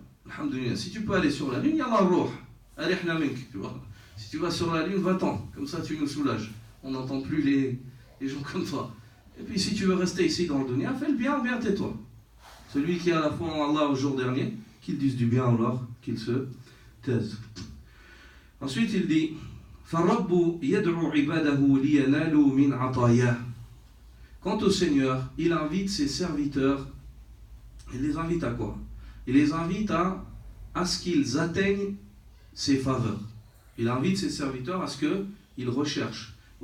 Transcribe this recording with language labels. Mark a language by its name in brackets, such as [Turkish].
[French] Alhamdulillah, si tu peux aller sur la lune, [Arabic] yallah rouh, arihna mink, [French] tu vois. Si tu vas sur la lune, va-t'en, comme ça tu nous soulages. On n'entend plus les gens comme toi. Et puis si tu veux rester ici dans le dunya, fais le bien ou bien tais-toi. Celui qui a la foi en Allah au jour dernier, qu'il dise du bien alors qu'il se taise. Ensuite il dit, [Arabic] فَالرَّبُّ يَدْعُ عِبَادَهُ لِيَنَالُوا مِنْ عَطَايَاهُ. [French] Quant au Seigneur, il invite ses serviteurs, il les invite à quoi? Il les invite à ce qu'ils atteignent ses faveurs. Il invite ses serviteurs à ce qu'ils recherchent.